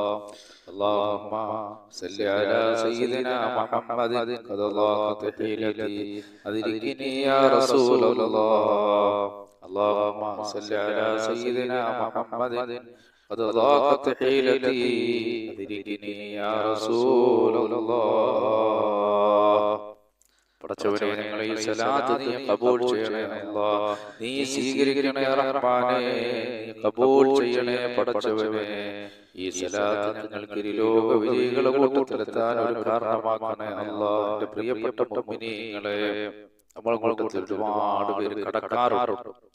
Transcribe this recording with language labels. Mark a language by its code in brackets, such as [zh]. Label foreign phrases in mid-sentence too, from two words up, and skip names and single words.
[ar] اللهم صل على سيدنا محمد قد ضاقت حيلتي أدركني يا رسول الله. اللهم صل على سيدنا محمد قد ضاقت حيلتي أدركني يا رسول الله. [ml] പടച്ചവനെ, ഞങ്ങളെ ഈ സലാത്ത് നീ കബൂൽ ചെയ്യണേ അല്ലാഹ്. നീ സ്വീകരിക്കണേ റഹ്മാനേ, നീ കബൂൽ ചെയ്യണേ പടച്ചവനെ. ഈ സലാത്ത് ഞങ്ങൾക്ക് ഇരുലോക വിജയികളുടെ കൂട്ടത്തിലെത്താൻ ഒരു കാരണമാക്കണേ അല്ലാഹ്. എൻ്റെ പ്രിയപ്പെട്ട മുഅ്മിനീങ്ങളെ, നമ്മളെ കൂട്ടത്തിൽ ഒരുപാട് പേര് കടക്കാറുണ്ട്.